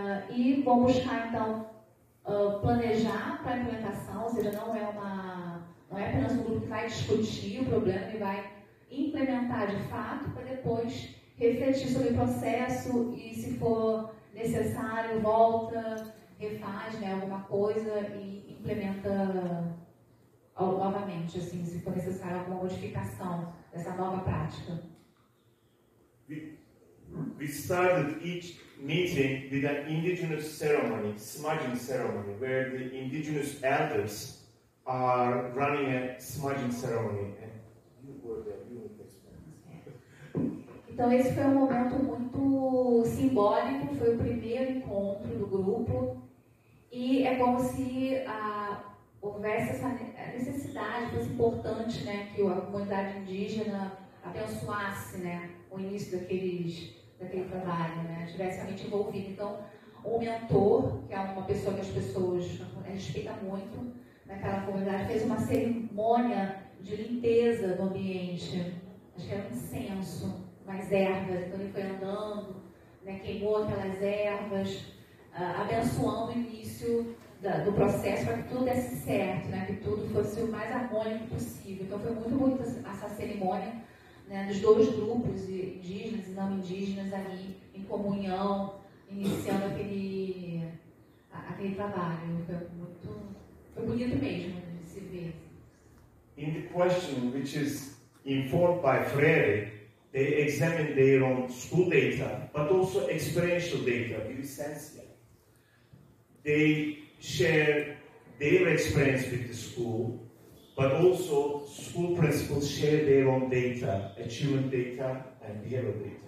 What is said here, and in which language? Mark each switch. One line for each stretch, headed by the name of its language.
Portuguese: E vão buscar, então, planejar para a implementação, ou seja, não é apenas um grupo que vai discutir o problema, ele vai implementar de fato para depois refletir sobre o processo e, se for necessário, volta, refaz, né, alguma coisa e implementa novamente, assim, se for necessário alguma modificação dessa nova prática.
English: We started each meeting with an indigenous ceremony, smudging ceremony, where the indigenous elders are running a smudging ceremony. And you were there, you will explain.
Portuguese: Então esse foi um momento muito simbólico, foi o primeiro encontro do grupo e é como se houvesse essa necessidade, fosse importante, né, que a comunidade indígena abençoasse, né, o início daquele trabalho, né, estivesse realmente envolvido. Então, o mentor, que é uma pessoa que as pessoas respeitam muito naquela comunidade, fez uma cerimônia de limpeza do ambiente, acho que era um incenso, umas ervas, então ele foi andando, né, queimou aquelas ervas, abençoando o início do processo para que tudo desse certo, né, que tudo fosse o mais harmônico possível. Então foi muito bonita essa cerimônia, né, dos dois grupos, indígenas e não indígenas, ali em comunhão, iniciando aquele trabalho. Foi bonito mesmo de se ver.
English: In the question, which is informed by Freire, they examine their own school data, but also experiential data, vivencial. They share their experience with the school, but also school principals share their own data, achievement data and behavioral data.